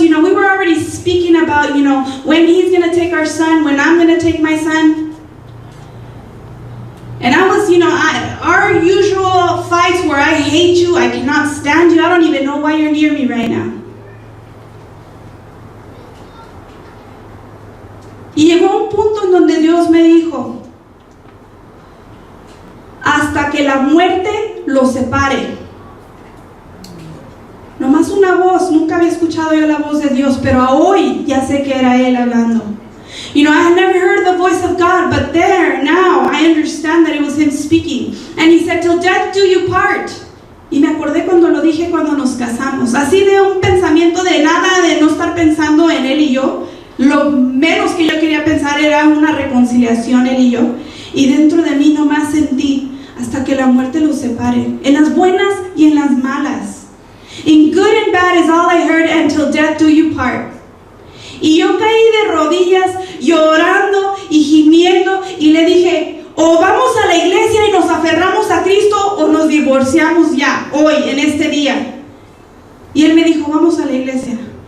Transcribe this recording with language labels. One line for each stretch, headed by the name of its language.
English: We were already speaking about, when he's going to take our son, when I'm going to take my son. And I was, our usual fights where I hate you, I cannot stand you, I don't even know why you're near me right now.
Spanish: Y llegó un punto en donde Dios me dijo, hasta que la muerte los separe. Nomás una voz, nunca había escuchado yo la voz de Dios, pero hoy ya sé que era Él hablando.
English: I had never heard the voice of God, but now I understand that it was Him speaking. And He said, till death do you part.
Spanish: Y me acordé cuando lo dije cuando nos casamos. Así de un pensamiento de nada, de no estar pensando en Él y yo. Lo menos que yo quería pensar era una reconciliación, Él y yo. Y dentro de mí nomás sentí, hasta que la muerte los separe. En las buenas y en las malas.
English: In good and bad is all I heard, until death do you part.
Spanish: Y yo caí de rodillas, llorando y gimiendo, y le dije, o vamos a la iglesia y nos aferramos a Cristo, o nos divorciamos ya, hoy, en este día. Y él me dijo, vamos a la iglesia.